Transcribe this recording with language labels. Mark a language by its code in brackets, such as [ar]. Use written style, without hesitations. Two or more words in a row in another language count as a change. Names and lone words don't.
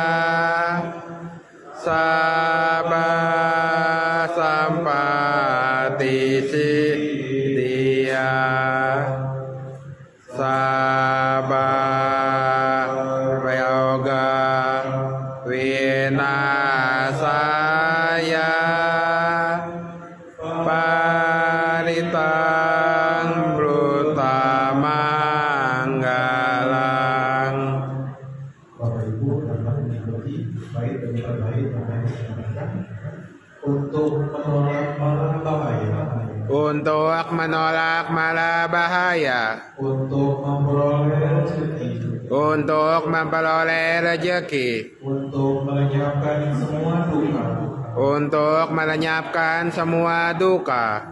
[pi] sabba sampati siddhya sabba yoga vinasaya paritang brutamanggalang. [id] Bapak Ibu dapat mengikuti baik demi terbaik apa yang disampaikan untuk menolak mara bahaya, untuk memperoleh rezeki, untuk melenyapkan semua duka,